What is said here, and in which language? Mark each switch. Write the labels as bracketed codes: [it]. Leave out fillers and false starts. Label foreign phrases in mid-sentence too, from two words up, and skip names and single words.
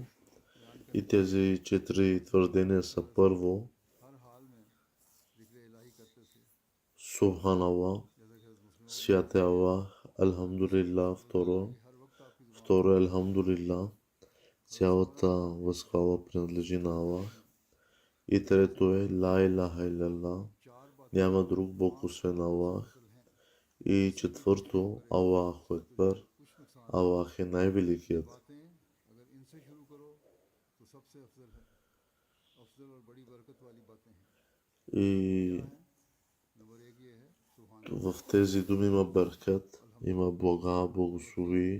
[bg] И тези 4 твърдения са: първо, Субханаллах, свят е Аллах, Алхамдулилlah, второ Алхамдулилlah, цялата възхвала принадлежи на Аллах. И трето е [ar] لا إله إلا الله, [bg] няма друг Бог освен Аллах. И четвърто, [ar] الله أكبر, [bg] Аллах е най-великият. И в тези думи има бъркат, има блага, благослови.